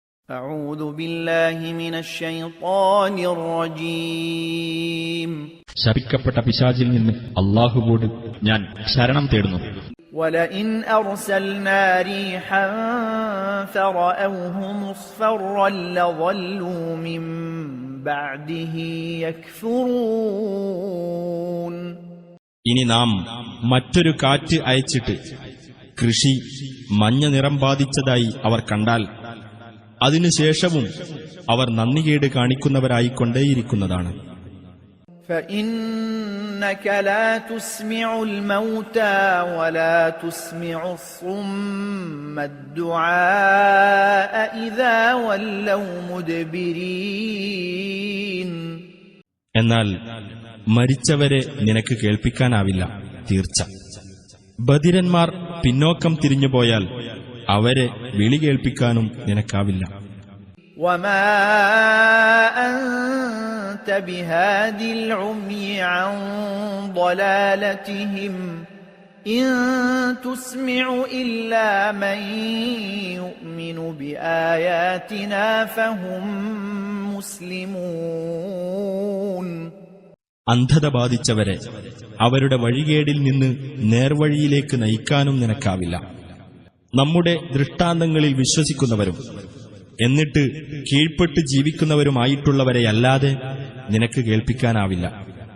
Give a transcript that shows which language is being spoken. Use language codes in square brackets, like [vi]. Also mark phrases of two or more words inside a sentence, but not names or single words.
[ar] أعوذ بالله من الشيطان الرجيم. [ml] ശപിക്കപ്പെട്ട പിശാചിൽ നിന്ന് അല്ലാഹുവോട് ഞാൻ ശരണം തേടുന്നു. [ar] ولئن أرسلنا ريحا فرأوه مصفرا لظلوا من بعده يكفرون. [ml] ഇനി നാം മറ്റൊരു കാറ്റ് അയച്ചിട്ട് കൃഷി മഞ്ഞ നിറം ബാധിച്ചതായി അവർ കണ്ടാൽ അതിനുശേഷവും അവർ നന്ദികേട് കാണിക്കുന്നവരായിക്കൊണ്ടേയിരിക്കുന്നതാണ്. [ar] فإنك لا تسمع الموتى ولا تسمع الصم الدعاء إذا ولوا مدبرين. [ml] എന്നാൽ മരിച്ചവരെ നിനക്ക് കേൾപ്പിക്കാനാവില്ല തീർച്ച. ബധിരന്മാർ പിന്നോക്കം തിരിഞ്ഞുപോയാൽ അവരെ വിളി കേൾപ്പിക്കാനും നിനക്കാവില്ല. [ar] وما أنت بهادي العمي عن ضلالتهم إن تسمع إلا من يؤمن بآياتنا فهم مسلمون. [ml] അന്ധത ബാധിച്ചവരെ അവരുടെ വഴികേടിൽ നിന്ന് നേർവഴിയിലേക്ക് നയിക്കാനും നിനക്കാവില്ല. നമ്മുടെ ദൃഷ്ടാന്തങ്ങളിൽ വിശ്വസിക്കുന്നവരും എന്നിട്ട് കീഴ്പ്പെട്ട് ജീവിക്കുന്നവരുമായിട്ടുള്ളവരെയല്ലാതെ നിനക്ക് കേൾപ്പിക്കാനാവില്ല.